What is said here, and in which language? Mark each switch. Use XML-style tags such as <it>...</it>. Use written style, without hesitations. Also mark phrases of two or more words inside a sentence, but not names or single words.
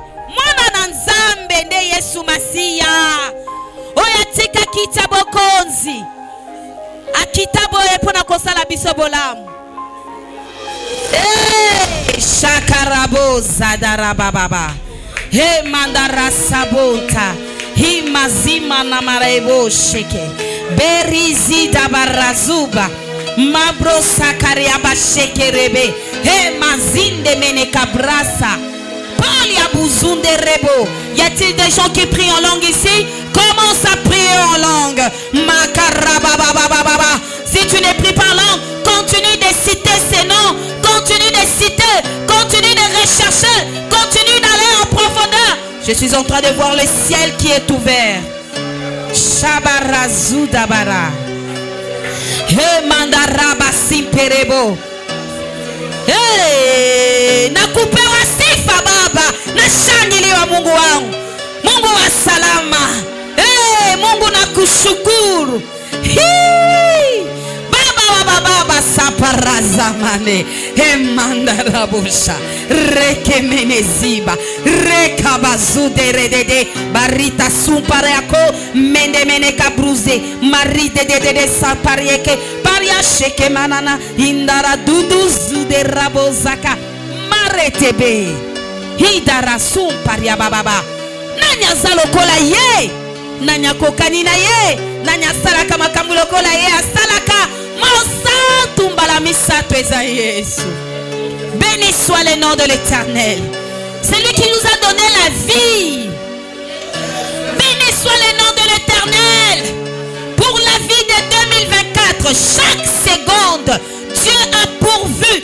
<ln>Mwana na Nzambe nde Yesu Masiya. Oya tika kitabo konzi. Akitabo epona kosala biso bolamu. Shakarabo zadaraba baba. He mandara sabota. Hi mazima na marebo sheke. Berizi dabarazuba. Mabro sakariaba sheke rebe. He mazinde mene kabrasa.</ln> <fr>Y a-t-il des gens qui prient en langue ici? Commence à prier en langue. Si tu ne pries pas en langue, continue de citer ces noms. Continue de citer. Continue de rechercher. Continue d'aller en profondeur. Je suis en train de voir le ciel qui est ouvert. Shabarazudabara. He mandaraba simperebo.</fr> <sw>Hey, nakupewa sifa Baba, nashangiliwa Mungu wangu, Mungu wa salama. Hey, Mungu nakushukuru. Baba baba saparazamane. Emandarabusha. Rekemeneziba. Rekabazude redede. Barita sumpareako. Mende meneka bruze. Marite de saparieke. Maria sheke manana indara dudu zude rabozaka maretebe hidara sum paria bababa</sw> <ln>nanya zalokola ye nanya kokanina ye nanya salaka makambu lokola ye asalaka mosa tumbala misato eza Yesu.</ln> <fr>Béni soit le nom de l'Éternel. C'est lui qui nous a donné la vie. Béni soit le nom de l'Éternel. Pour la vie de 2024, chaque seconde, Dieu a pourvu.</fr>